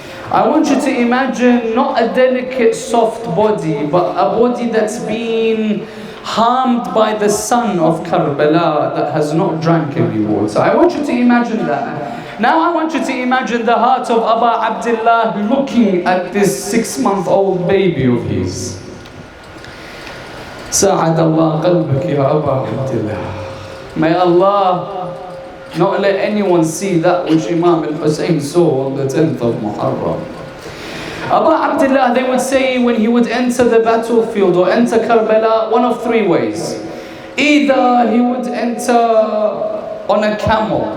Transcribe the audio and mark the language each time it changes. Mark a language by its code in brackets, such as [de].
[en] I want you to imagine not a delicate soft body, but a body that's been harmed by the sun of Karbala, that has not drank any water. I want you to imagine that. Now I want you to imagine the heart of Aba Abdullah looking at this 6-month-old baby of his. [ar] ساعد الله قلبك يا أبا عبد الله. [en] May Allah not let anyone see that which Imam Hussain saw on the 10th of Muharram. Aba Abdullah, they would say, when he would enter the battlefield or enter Karbala, one of 3 ways. Either he would enter on a camel.